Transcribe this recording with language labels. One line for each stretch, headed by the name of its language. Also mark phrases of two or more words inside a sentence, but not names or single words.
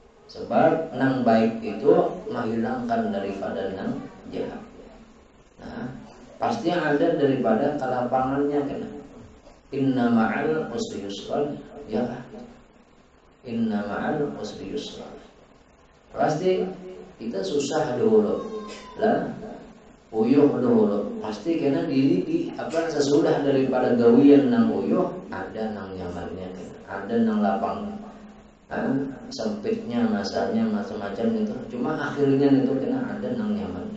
Banjar: Sebab nang baik itu menghilangkan daripada nang jahat. Nah, pasti ada daripada kelapangannya kena.
Arabic: إن مع العسر يسرا,
Banjar: ya kan?
Arabic: إن مع العسر يسرا.
Banjar: Pasti kita susah dulu lah, uyuh dulu. Pasti kena diri di apa sesudah daripada gawian nang uyuh ada nang nyamannya kena. Ada nang lapang. Sempitnya masanya macam-macam itu, cuma akhirnya itu kena ada nang nyamannya.